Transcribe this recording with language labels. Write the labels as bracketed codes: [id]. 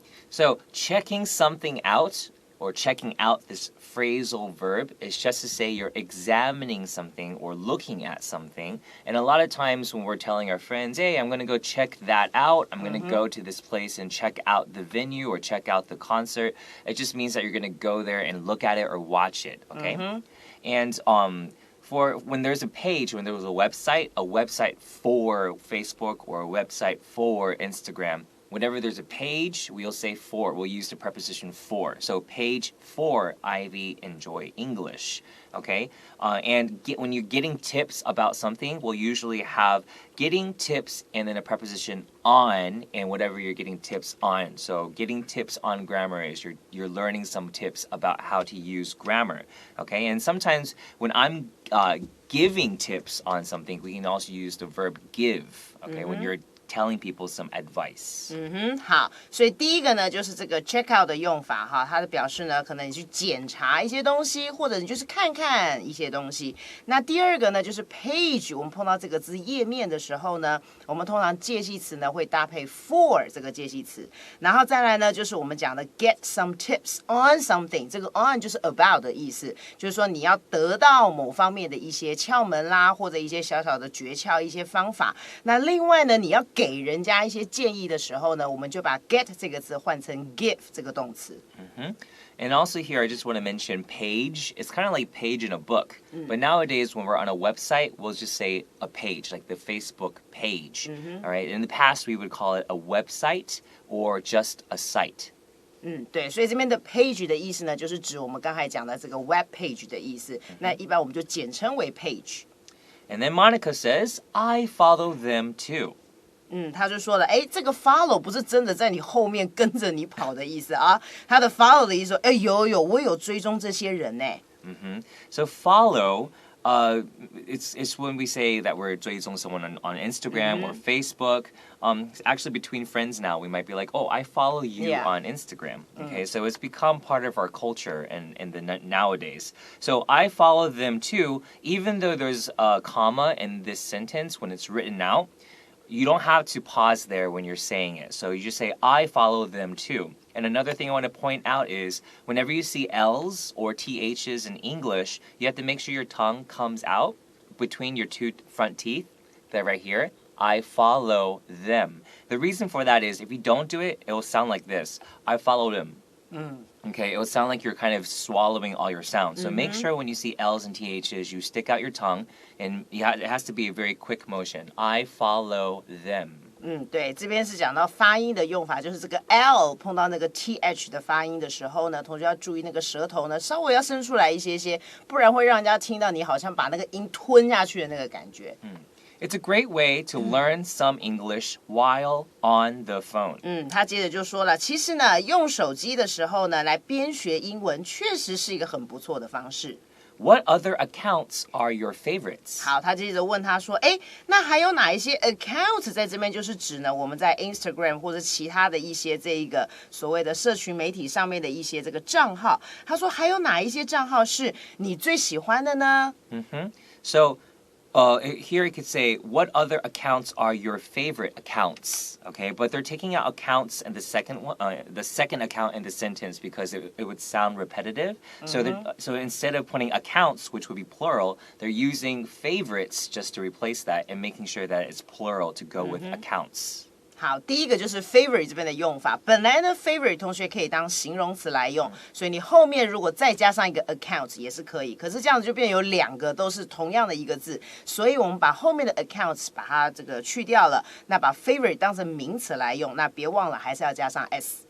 [en] So checking something out or checking out this phrasal verb is just to say you're examining something or looking at something. And a lot of times when we're telling our friends, hey, I'm going to go check that out, I'm going to go to this place and check out the venue or check out the concert, it just means that you're going to go there and look at it or watch it, okay? And for when there's a page, when there was a website for Facebook or a website for Instagram, whenever there's a page, we'll say for. We'll use the preposition for. So page for Ivy Enjoy English. Okay? And when you're getting tips about something, we'll usually have getting tips and then a preposition on and whatever you're getting tips on. So getting tips on grammar is you're learning some tips about how to use grammar. Okay? And sometimes when I'm giving tips on something, we can also use the verb give. Okay? When you're telling people some advice. [zh] 好，所以第一个呢，就是这个 check out 的用法哈，它的表示呢，可能你去检查一些东西，或者你就是看看一些东西。那第二个呢，就是 page， 我们碰到这个字页面的时候呢，我们通常介系词呢会搭配 for 这个介系词，然后再来呢，就是我们讲的 [en] get some tips on something， [zh] 这个 on 就是 about 的意思，就是说你要得到某方面的一些窍门啦，或者一些小小的诀窍、一些方法。那另外呢，你要给人家一些建议的时候呢，我们就把 get 这个字换成 give 这个动词。 [en] And also here, I just want to mention page. It's kind of like page in a book. But nowadays, when we're on a website, we'll just say a page, like the Facebook page. All right. In the past, we would call it a website or just a site. [zh] 对，所以这边的 page 的意思呢，就是指我们刚才讲的这个 web page 的意思。那一般我们就简称为 page。 [en] And then Monica says, I follow them too. [zh] 他就说了，这个 follow 不是真的在你后面跟着你跑的意思啊，他的 follow 的意思说，有，我有追踪这些人呢。 [en] So follow, it's when we say that we're [zh] 追踪 [en] someone on Instagram or Facebook. Actually, between friends now, we might be like, oh, I follow you on Instagram. Okay, so it's become part of our culture and in the nowadays. So I follow them too, even though there's a comma in this sentence when it's written out. You don't have to pause there when you're saying it. So you just say, I follow them too. And another thing I want to point out is whenever you see L's or TH's in English, you have to make sure your tongue comes out between your two front teeth. That right here. I follow them. The reason for that is if you don't do it, it will sound like this. I follow them. Okay, it will sound like you're kind of swallowing all your sounds. So make sure when you see L's and TH's, you stick out your tongue, and it has to be a very quick motion. I follow them. [zh] 对，这边是讲到发音的用法，就是这个 L 碰到那个 TH 的发音的时候呢，同学要注意那个舌头呢稍微要伸出来一些些，不然会让人家听到你好像把那个音吞下去的那个感觉。 [en] It's a great way to learn some English while on the phone. [zh] 他接着就说了，其实呢，用手机的时候呢，来边学英文，确实是一个很不错的方式。 [en] What other accounts are your favorites? [zh] 好，他接着问他说，那还有哪一些 accounts 在这边就是指呢？我们在 Instagram 或者其他的一些这一个所谓的社群媒体上面的一些这个账号。他说还有哪一些账号是你最喜欢的呢 [en] So, here you could say, what other accounts are your favorite accounts? Okay, but they're taking out accounts and the second account in the sentence because it would sound repetitive. So instead of putting accounts, which would be plural, they're using favorites just to replace that and making sure that it's plural to go with accounts. [zh] 好，第一个就是 favorite 这边的用法。本来呢 favorite 同学可以当形容词来用，所以你后面如果再加上一个 account 也是可以。可是这样子就变有两个都是同样的一个字，所以我们把后面的 accounts 把它这个去掉了，那把 favorite 当成名词来用，那别忘了还是要加上 s。